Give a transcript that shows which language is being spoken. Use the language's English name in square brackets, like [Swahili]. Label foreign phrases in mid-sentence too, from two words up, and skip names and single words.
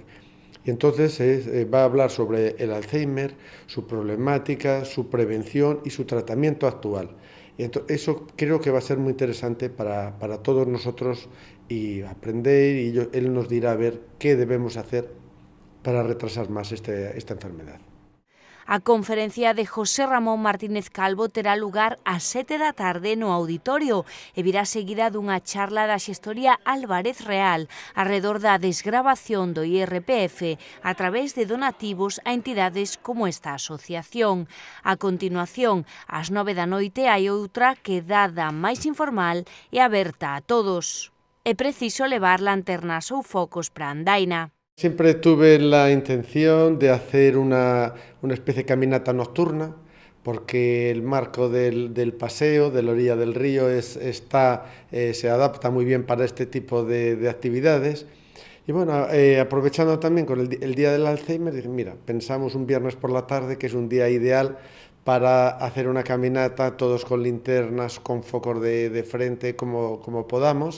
[Spanish] Y entonces va a hablar sobre el Alzheimer, su problemática, su prevención y su tratamiento actual. Y eso creo que va a ser muy interesante para todos nosotros y aprender, y él nos dirá a ver qué debemos hacer para retrasar [Galician] máis esta enfermedade. A conferencia de José Ramón Martínez Calvo terá lugar ás 7 da tarde no auditorio e virá seguida dunha charla da xestoría Álvarez Real arredor da desgravación do IRPF a través de donativos a entidades como esta asociación. A continuación, ás 9 da noite, hai outra quedada máis informal e aberta a todos. É preciso levar lanternas ou focos para a andaina. [Spanish] Siempre tuve la intención de hacer una especie de caminata nocturna, porque el marco del paseo, de la orilla del río, se adapta muy bien para este tipo de actividades. Y bueno, aprovechando también con el Día del Alzheimer, dije, mira, pensamos un viernes por la tarde, que es un día ideal para hacer una caminata, todos con linternas, con focos de frente, como podamos.